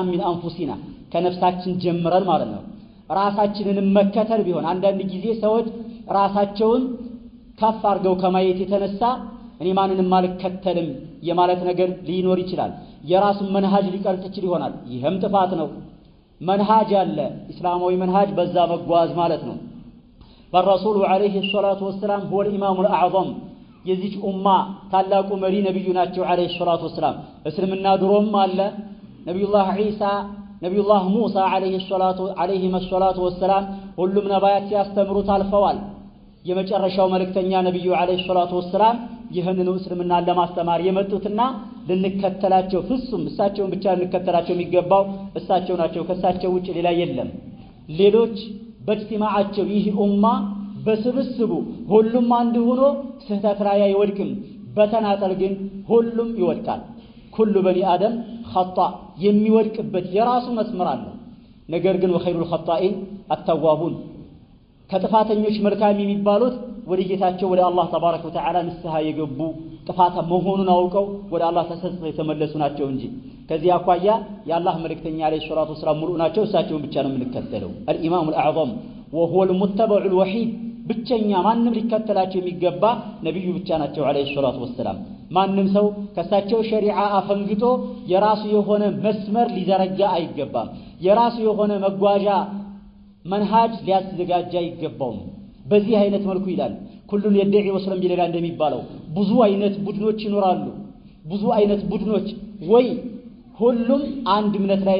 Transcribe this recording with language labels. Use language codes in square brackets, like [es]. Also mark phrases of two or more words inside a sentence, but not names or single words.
[ar] من أنفسنا [am] ከነፍሳችን ጀምረን ማለት ነው። ራሳችንን መከተል ቢሆን አንዳንድ ጊዜ ሰዎች ራሳቸውን ከፍ አድርገው ከማየት የተነሳ እኔ ማንንም አልከተልም የማለት ነገር ሊኖር ይችላል። የራሱን መንሃጅ ሊቀርጽ ይችል ይሆናል። ይህም ጥፋት ነው። መንሃጅ አለ፣ እስላማዊ መንሃጅ በዛ መጓዝ ማለት ነው። [ar] فالرسول عليه الصلاة والسلام هو الإمام الأعظم [am] የዚች ኡማ ታላቁ መሪ ነብዩ ናቸው [ar] عليه الصلاة والسلام። [am] እስልምና ድሮም አለ። ነብዩላህ ዒሳ ነብዩላህ ሙሳ [ar] عليه الصلاة والسلام [am] ሁሉም ነቢያት ሲያስተምሩት አልፈዋል። የመጨረሻው መልእክተኛ ነብዩ [ar] عليه الصلاة والسلام [am] ይህንን እስልምናን ለማስተማር የመጡትና ልንከተላቸው ፍጹም እሳቸውን ብቻ ልንከተላቸው የሚገባው እሳቸው ናቸው። ከእሳቸው ውጭ ሌላ የለም። ሌሎች በእጅቲማዓቸው ይህ ኡማ በስብስቡ ሁሉም አንድ ሆኖ ስህተት ላይ አይወድቅም። በተናጠል ግን ሁሉም ይወድቃል። [ar] كل بني آدم خطاء [am] የሚወድቅበት የራሱ መስመር አለ። ነገር ግን [ar] وخير الخطائين التوابون [am] ከጥፋተኞች መልካም የሚባሉት ወደ ጌታቸው ወደ አላህ [ar] تبارك وتعالى [am] ንስሐ የገቡ ጥፋታ መሆኑን አውቀው ወደ አላህ ተሰጽተው የተመለሱ ናቸው እንጂ ከዚህ አኳያ የአላህ መልእክተኛ [ar] عليه الصلاة والسلام [am] ሙሉ ናቸው። እሳቸውን ብቻ ነው የምንከተለው። [ar] الإمام الأعظم وهو المتبع الوحيد [am] ብቸኛ ማንም ሊከተላቸው የሚገባ ነብዩ ብቻ ናቸው [ar] عليه الصلاة والسلام። [am] ማንም ሰው ከሳቸው ሸሪዓ አፈንግጦ የራሱ የሆነ መስመር ሊዘረጋ አይገባም። የራሱ የሆነ መጓዣ መንሃጅ ሊያዘጋጃ አይገባውም። በዚህ አይነት መልኩ ይላል [ar] كل يدعي وصلا بليلى [am] እንደሚባለው ብዙ አይነት ቡድኖች ይኖራሉ። ብዙ አይነት ቡድኖች ወይ ሁሉም አንድ እምነት ላይ